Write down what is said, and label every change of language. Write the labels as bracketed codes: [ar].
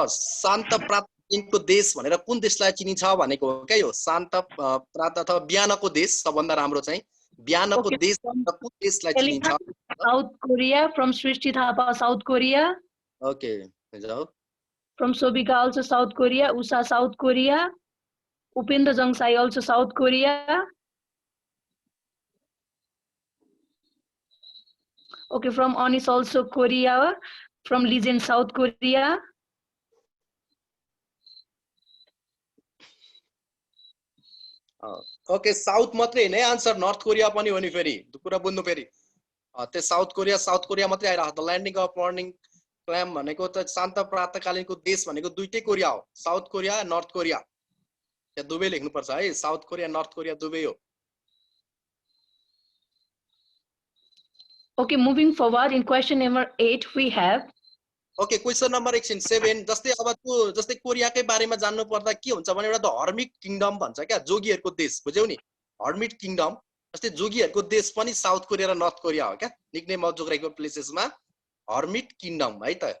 [ne] शान्त प्राप्त दिनको देश भनेर कुन देशलाई चिनिन्छ भनेको हो क्या यो. शान्त प्राप्त अथवा बिहानको देश सबभन्दा राम्रो चाहिँ बिहानको देश भनेर कुन देशलाई चिनिन्छ? [en] South Korea. From Srishti Thapa, South Korea. [ne] Okay जाऊ. [en] From Sobika also South Korea. Usha South Korea. Upendra Jangsai also South Korea. Okay, from Anis also Korea. From Legend South Korea. [ne] Okay south मात्रै हैन answer. North Korea पनि हो नि फेरि. त्यो कुरा बुझ्नु फेरि. त्यो साउथ कोरिया मात्रै आइरा. [en] the landing of morning calm [ne] भनेको त शान्त प्रातकालीनको देश भनेको दुईटै कोरिया हो. South Korea north Korea. त्यहाँ दुवै लेख्नु पर्छ है. साउथ कोरिया नर्थ कोरिया दुवै हो. [en] Okay, moving forward in question number 8 we have. [ne] Okay question number 7 जस्तै अब त्यो जस्तै कोरियाकै बारेमा जान्नु पर्दा के हुन्छ भने एउटा त हर्मिट किङडम भन्छ क्या जोगीहरुको देश. बुझ्यौ नि हर्मिट किङडम. जस्तै जोगीहरुको देश पनि साउथ कोरिया र नर्थ कोरिया हो क्या. Nickname of geographical प्लेसेसमा hermit kingdom है त.